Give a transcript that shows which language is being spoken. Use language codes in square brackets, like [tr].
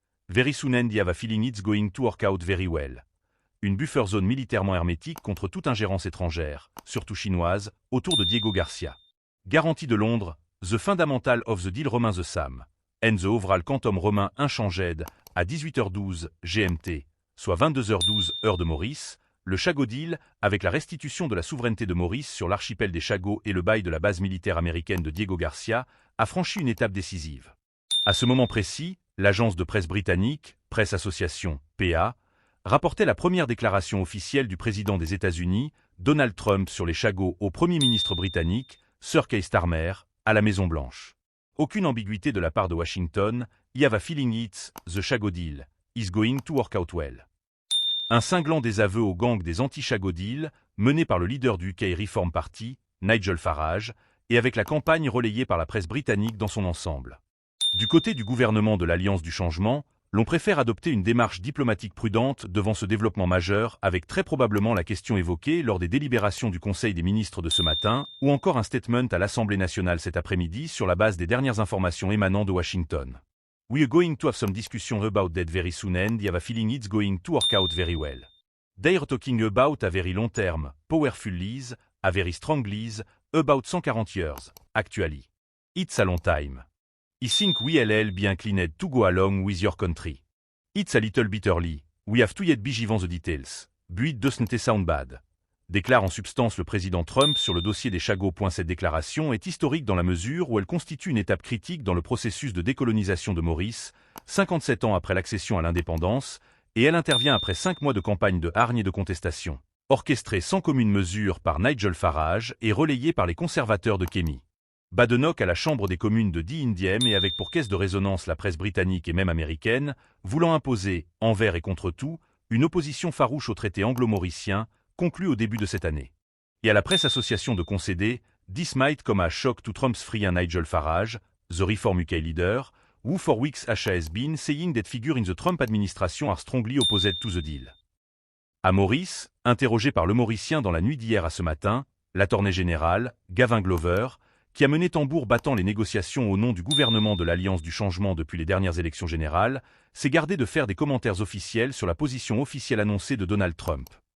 [en] Very soon and I have a feeling it's going to work out very well." [fr] Une [en] buffer zone [fr] militairement hermétique contre toute ingérence étrangère, surtout chinoise, autour de Diego Garcia. Garantie de Londres, [en] the fundamental of the deal remains the same. And the overall quantum remain unchanged, [fr] à 18h12 GMT, soit 22h12 heure de Maurice, le Chagot deal, avec la restitution de la souveraineté de Maurice sur l'archipel des Chagots et le bail de la base militaire américaine de Diego Garcia, a franchi une étape décisive. À ce moment précis, l'agence de presse britannique, Press Association, PA, rapportait la première déclaration officielle du président des États-Unis, Donald Trump, sur les Chagots au Premier ministre britannique, Sir Keir Starmer, à la Maison-Blanche. Aucune ambiguïté de la part de Washington, [en] "I have a feeling it's the Chagot deal is going to work out well." [fr] Un cinglant désaveu au gang des anti-Chagot deal, mené par le leader du UK Reform Party, Nigel Farage, et avec la campagne relayée par la presse britannique dans son ensemble. Du côté du gouvernement de l'Alliance du Changement, l'on préfère adopter une démarche diplomatique prudente devant ce développement majeur, avec très probablement la question évoquée lors des délibérations du Conseil des ministres de ce matin, ou encore un statement à l'Assemblée nationale cet après-midi sur la base des dernières informations émanant de Washington. [en] "We are going to have some discussion about that very soon and I have a feeling it's going to work out very well. They're talking about a very long term, powerful lease, a very strong lease, about 140 years, actually. It's a long time. I think we'll be inclined to go along with your country. It's a little bit early, we have to yet be given the details, but it doesn't sound bad." [fr] Déclare en substance le président Trump sur le dossier des Chagots. Cette déclaration est historique dans la mesure où elle constitue une étape critique dans le processus de décolonisation de Maurice, 57 ans après l'accession à l'indépendance, et elle intervient après 5 mois de campagne de hargne et de contestation, orchestrée sans commune mesure par Nigel Farage et relayée par les conservateurs de Kemi. Badenoch à la Chambre des communes de Dee et avec pour caisse de résonance la presse britannique et même américaine, voulant imposer, envers et contre tout, une opposition farouche au traité anglo-mauricien, conclu au début de cette année. Et à la presse association de concéder, [en] "This might come as shock to Trump's friend Nigel Farage, the Reform UK leader, who for weeks has been saying that figures in the Trump administration are strongly opposed to the deal." [fr] À Maurice, interrogé par le Mauricien dans la nuit d'hier à ce matin, l'attorney général, Gavin Glover, qui a mené tambour battant les négociations au nom du gouvernement de l'Alliance du Changement depuis les dernières élections générales, s'est gardé de faire des commentaires officiels sur la position officielle annoncée de Donald Trump.